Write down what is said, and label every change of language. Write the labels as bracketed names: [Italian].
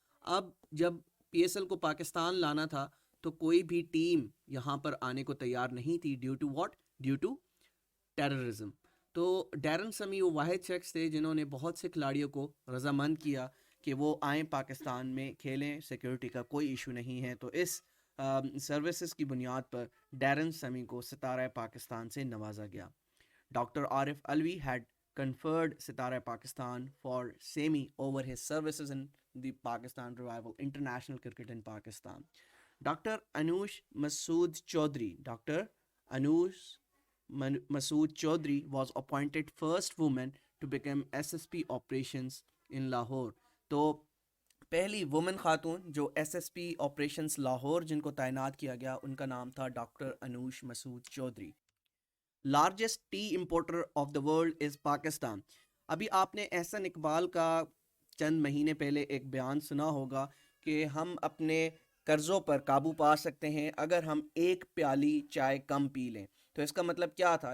[Hindi] अब जब PSL को पाकिस्तान लाना था तो कोई भी टीम यहाँ पर आने को तैयार नहीं थी, [English] Due to what, due to terrorism. [Hindi] तो डैरन समी वो वाहिद शख्स थे जिन्होंने बहुत से खिलाड़ियों को रजामंद किया कि वो आएँ पाकिस्तान में खेलें, सिक्योरिटी का कोई इशू नहीं है। तो इस सर्विसेज की बुनियाद पर डैरन समी को सितारा पाकिस्तान से नवाजा गया। [English] Doctor Arif Alvi had conferred Sitara Pakistan for Semi over his services in the Pakistan Revival International Cricket in Pakistan. Dr. Anush Masood Chaudhry, Dr. Anush Masood Chaudhry was appointed first woman to become SSP operations in Lahore. [Hindi] तो पहली women खातून जो SSP operations Lahore जिनको तैनात किया गया, उनका नाम था doctor Anoosh Masood Chaudhary. [English] Largest tea importer of the world is Pakistan. [Hindi] अभी आपने एहसन इकबाल का चंद महीने पहले एक बयान सुना होगा कि हम अपने कर्ज़ों पर काबू पा सकते हैं अगर हम एक प्याली चाय कम पी लें। तो इसका मतलब क्या था?